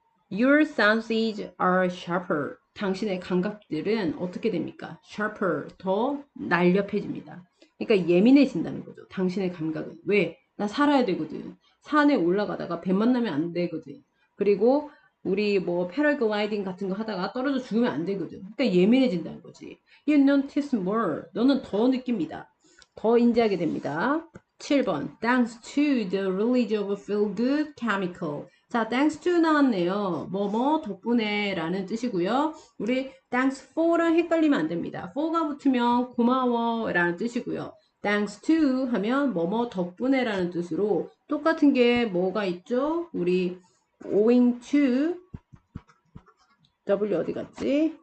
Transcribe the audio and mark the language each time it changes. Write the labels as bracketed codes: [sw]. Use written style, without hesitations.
[en] Your senses are sharper. [ko] 당신의 감각들은 어떻게 됩니까? sharper, 더 날렵해집니다. 그러니까 예민해진다는 거죠. 당신의 감각은. 왜? 나 살아야 되거든. 산에 올라가다가 배 만나면 안 되거든. 그리고 우리 뭐 패러글라이딩 같은 거 하다가 떨어져 죽으면 안 되거든. 그러니까 예민해진다는 거지. [en] You notice more. [ko] 너는 더 느낍니다. 더 인지하게 됩니다. 7번. [en] Thanks to the release of feel good chemical. [ko] 자, thanks to 나왔네요. 뭐뭐 덕분에 라는 뜻이고요. 우리 thanks for랑 헷갈리면 안 됩니다. for가 붙으면 고마워 라는 뜻이고요. thanks to 하면 뭐뭐 덕분에 라는 뜻으로 똑같은 게 뭐가 있죠? 우리 owing to W 어디 갔지?